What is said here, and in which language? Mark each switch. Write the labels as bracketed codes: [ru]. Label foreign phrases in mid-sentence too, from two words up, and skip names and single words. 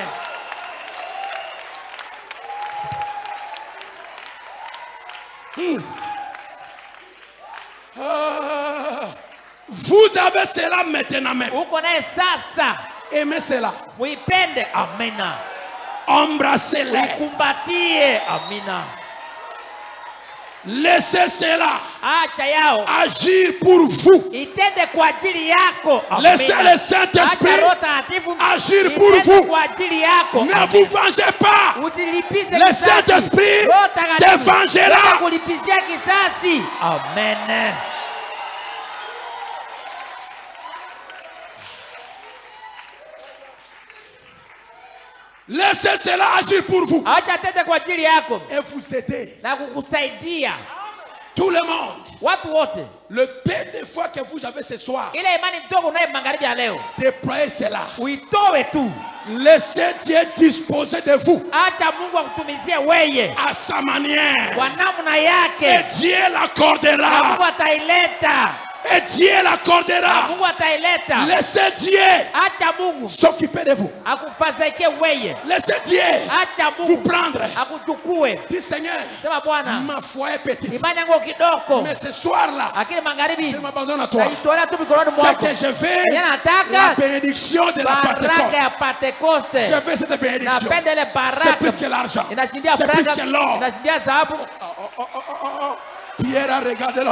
[fr] Vous avez cela maintenant même. Aimez cela. Embrassez-les. Laissez cela [sw] acha yao [fr] agir pour vous. [sw] itende kwa ajili yako. [fr] Laissez le Saint-Esprit agir pour vous. [sw] Kwa ajili yako. [fr] Ne vous vengez pas. [sw] Usilipize [fr] Le [sw] kisasi. [fr] Saint-Esprit [sw] Roho Takatifu [fr] te vengera. [sw] kulipizia kisasi. Amen. [fr] Laissez cela agir pour vous. [sw] Acha tende kwa ajili yako. [fr] Et vous aider. [sw] Na kukusaidia. [fr] Tout le monde. [sw] Watu wote. [fr] Le peu de fois que vous avez ce soir. [sw] Ile imani ndogo unayo magharibi ya leo. [fr] Déployez cela. [sw] Uitoe tu. [fr] Laissez Dieu disposer de vous. [sw] Acha Mungu akutumizie wewe. [fr] À sa manière. [sw] Kwa namna yake. [fr] Et Dieu l'accordera. [sw] Mungu ataileta. [fr] Et Dieu l'accordera. [sw] Mungu ataileta. [fr] Laissez Dieu [sw] acha Mungu [fr] s'occuper de vous. [sw] Akufadhaike wewe. [fr] Laissez Dieu [sw] acha Mungu [fr] vous prendre. [sw] Akuchukue. [fr] Dis Seigneur, [sw] sema Bwana, [fr] ma foi est petite. [sw] Imani yangu kidogo. [fr] Mais ce soir-là, [sw] magharibi, [fr] je m'abandonne à toi. C'est que je veux la bénédiction de la Pentecôte. Je veux cette bénédiction. C'est plus que l'argent. C'est plus que l'or. Pierre a regardé l'homme.